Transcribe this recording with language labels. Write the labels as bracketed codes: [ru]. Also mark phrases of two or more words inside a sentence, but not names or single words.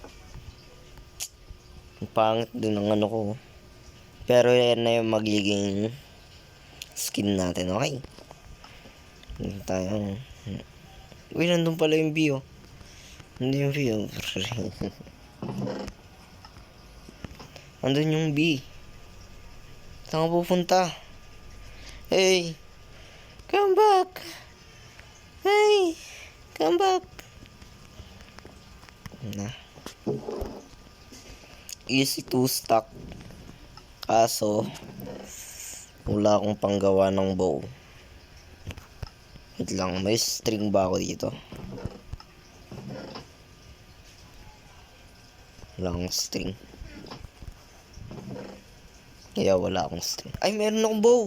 [tl] Ang pangit din ang ano ko. Pero yan na yung magiging skin natin, okay? Hindi tayo. Uy, nandun pala yung view. Hindi yung view. Nandun yung B. Saan ka pupunta? [en] Hey! Come back! Hey! Come back! Na. Easy to stock. [tl] Kaso, wala akong panggawa ng bow. Wait lang, may string ba ako dito? Wala akong string. Yeah, wala akong string. Ay, meron akong bow!